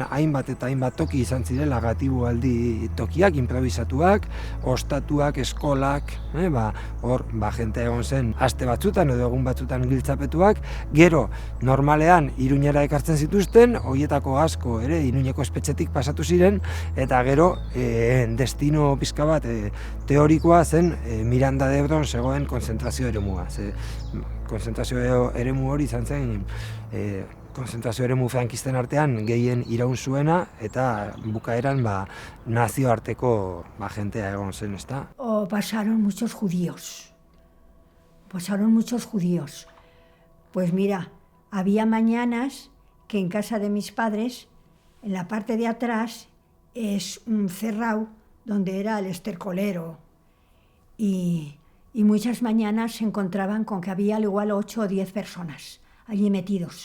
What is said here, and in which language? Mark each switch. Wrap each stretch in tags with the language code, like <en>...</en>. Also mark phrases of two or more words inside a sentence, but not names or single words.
<eu>hainbat eta hainbat toki izan zirela gatibualdi tokiak, improvisatuak, ostatuak, eskolak, hor, jentea egon zen aste batzutan edo egun batzutan giltzapetuak, gero, normalean, Iruñera ekartzen zituzten, horietako asko ere Iruñeko espetxetik pasatu ziren, eta gero, destino pizka bat teorikoa zen Miranda de Ebron zegoen konzentrazio eremua. Konzentrazio eremu hori izan zen konzentrazio eremu frankisten artean gehien iraun zuena eta bukaeran nazioarteko jentea egon zen, ezta?</eu> <es>Pasaron muchos judíos. Pues mira, había mañanas que en casa de mis padres, en la parte de atrás, es un cerrado donde era el estercolero y muchas mañanas se encontraban con que había al igual 8 o 10 personas allí metidos.</es>